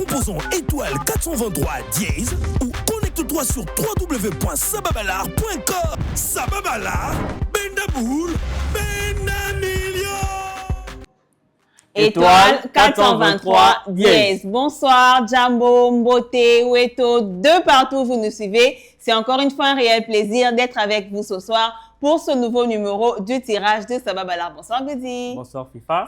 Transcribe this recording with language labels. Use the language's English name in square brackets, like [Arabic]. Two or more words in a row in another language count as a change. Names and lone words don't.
[French] composant étoile 423 dièse ou connecte-toi sur www.sababalar.com. Sababalar, Bendaboul, Benamilio. Étoile 423 dièse. Bonsoir, Jambo, Mbote, Weto, de partout où vous nous suivez. C'est encore une fois un réel plaisir d'être avec vous ce soir pour ce nouveau numéro du tirage de Sababalar. Bonsoir, Goudi. Bonsoir, FIFA.